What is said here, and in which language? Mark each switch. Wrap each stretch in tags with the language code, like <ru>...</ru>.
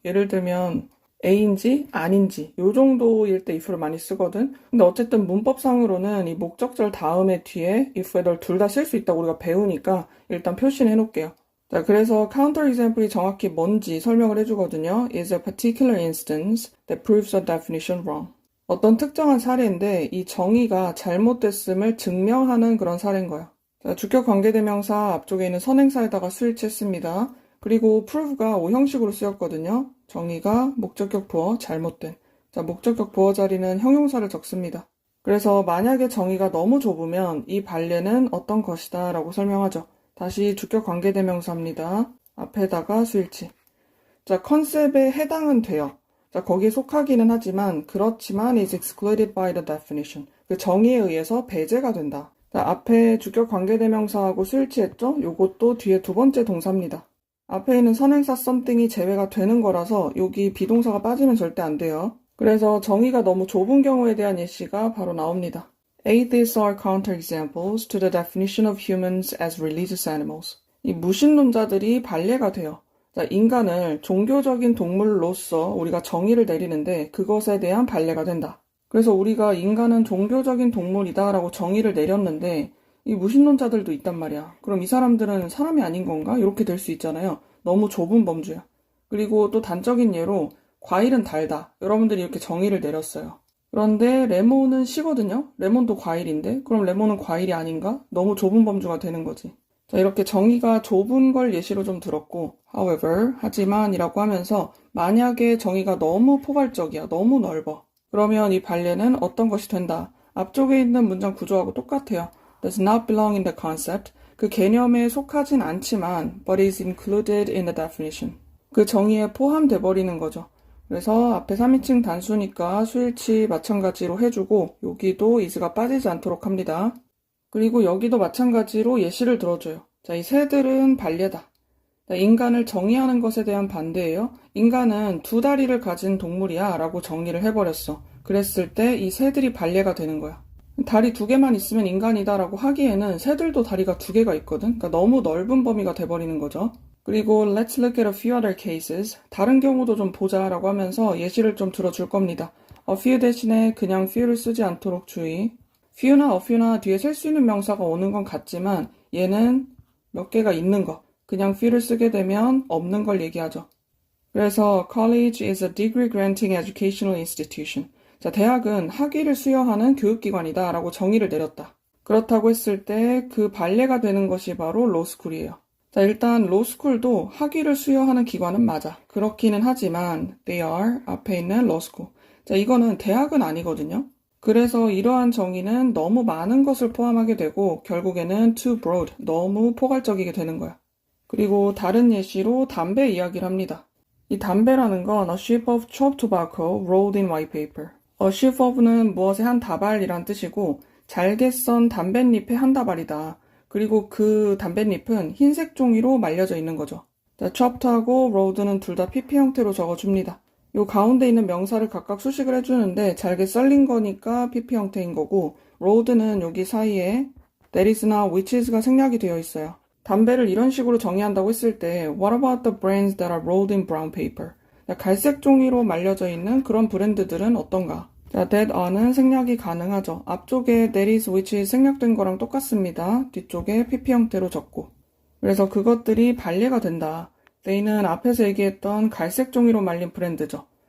<ko>예를 들면 A인지 아닌지 요 정도일 때 if를 많이 쓰거든. 근데 어쨌든 문법상으로는 이 목적절 다음에 뒤에 if, whether 둘 다 쓸 수 있다고 우리가 배우니까 일단 표시는 해놓을게요. 자, 그래서 counter example이 정확히 뭔지 설명을 해주거든요.</ko> <en>is a particular instance that proves a definition wrong.</en> <ko>어떤 특정한 사례인데 이 정의가 잘못됐음을 증명하는 그런 사례인 거야. 자, 주격 관계대명사 앞쪽에 있는 선행사에다가 스위치했습니다. 그리고 prove가 오형식으로 쓰였거든요. 정의가 목적격 보어 잘못된. 자, 목적격 보어 자리는 형용사를 적습니다. 그래서 만약에 정의가 너무 좁으면 이 반례는 어떤 것이다 라고 설명하죠. 다시 주격 관계대명사입니다. 앞에다가 스위치. 자, 컨셉에 해당은 돼요. 자, 거기에 속하기는 하지만 그렇지만</ko> <en>is excluded by the definition.</en> <ko>그 정의에 의해서 배제가 된다. 자, 앞에 주격 관계대명사하고 스위치했죠? 요것도 뒤에 두 번째 동사입니다. 앞에 있는 선행사 something이 제외가 되는 거라서 여기 비동사가 빠지면 절대 안 돼요. 그래서 정의가 너무 좁은 경우에 대한 예시가 바로 나옵니다.</ko> <en>Atheists are counterexamples to the definition of humans as religious animals.</en> <ko>이 무신론자들이 반례가 돼요. 자, 인간을 종교적인 동물로서 우리가 정의를 내리는데 그것에 대한 반례가 된다. 그래서 우리가 인간은 종교적인 동물이다 라고 정의를 내렸는데 이 무신론자들도 있단 말이야. 그럼 이 사람들은 사람이 아닌 건가? 이렇게 될 수 있잖아요. 너무 좁은 범주야. 그리고 또 단적인 예로 과일은 달다. 여러분들이 이렇게 정의를 내렸어요. 그런데 레몬은 시거든요? 레몬도 과일인데? 그럼 레몬은 과일이 아닌가? 너무 좁은 범주가 되는 거지. 자, 이렇게 정의가 좁은 걸 예시로 좀 들었고, however, 하지만이라고 하면서 만약에 정의가 너무 포괄적이야, 너무 넓어. 그러면 이 반례는 어떤 것이 된다? 앞쪽에 있는 문장 구조하고 똑같아요.</ko> <en>Does not belong in the concept.</en> <ko>그 개념에 속하진 않지만,</ko> <en>but is included in the definition.</en> <ko>그 정의에 포함돼 버리는 거죠. 그래서 앞에 3인칭 단수니까 수일치 마찬가지로 해주고 여기도 is가 빠지지 않도록 합니다. 그리고 여기도 마찬가지로 예시를 들어줘요. 자, 이 새들은 반례다. 자, 인간을 정의하는 것에 대한 반대예요. 인간은 두 다리를 가진 동물이야 라고 정의를 해버렸어. 그랬을 때 이 새들이 반례가 되는 거야. 다리 두 개만 있으면 인간이다 라고 하기에는 새들도 다리가 두 개가 있거든. 그러니까 너무 넓은 범위가 돼버리는 거죠.</ko> <en>그리고 let's look at a few other cases.</en> <ko>다른 경우도 좀 보자 라고 하면서 예시를 좀 들어줄 겁니다. a few 대신에 그냥 few를 쓰지 않도록 주의. few나 a few나 뒤에 셀 수 있는 명사가 오는 건 같지만 얘는 몇 개가 있는 거. 그냥 few를 쓰게 되면 없는 걸 얘기하죠.</ko> <en>그래서 college is a degree granting educational institution.</en> <ko>자, 대학은 학위를 수여하는 교육기관이다 라고 정의를 내렸다. 그렇다고 했을 때 그 반례가 되는 것이 바로 로스쿨이에요. 자, 일단 로스쿨도 학위를 수여하는 기관은 맞아. 그렇기는 하지만 they are 앞에 있는 lawschool. 자, 이거는 대학은 아니거든요. 그래서 이러한 정의는 너무 많은 것을 포함하게 되고 결국에는 too broad, 너무 포괄적이게 되는 거야. 그리고 다른 예시로 담배 이야기를 합니다. 이 담배라는 건</ko> <en>a sheaf of chopped tobacco rolled in white paper.</en> <ko>a sheaf of는 무엇의 한 다발이란 뜻이고 잘게 썬 담뱃잎의 한 다발이다. 그리고 그 담뱃잎은 흰색 종이로 말려져 있는 거죠. 자, chopped하고 rolled는 둘 다 PP 형태로 적어줍니다. 요 가운데 있는 명사를 각각 수식을 해주는데 잘게 썰린 거니까 PP 형태인 거고 rolled는 여기 사이에 that is나 which is가 생략이 되어 있어요. 담배를 이런 식으로 정의한다고 했을 때</ko> <en>What about the brands that are rolled in brown paper?</en> <ko>갈색 종이로 말려져 있는 그런 브랜드들은 어떤가? 자, that are는 생략이 가능하죠. 앞쪽에 that is, which is 생략된 거랑 똑같습니다. 뒤쪽에 PP 형태로 적고. 그래서 그것들이 반례가 된다. they는 앞에서 얘기했던 갈색 종이로 말린 브랜드죠.</ko>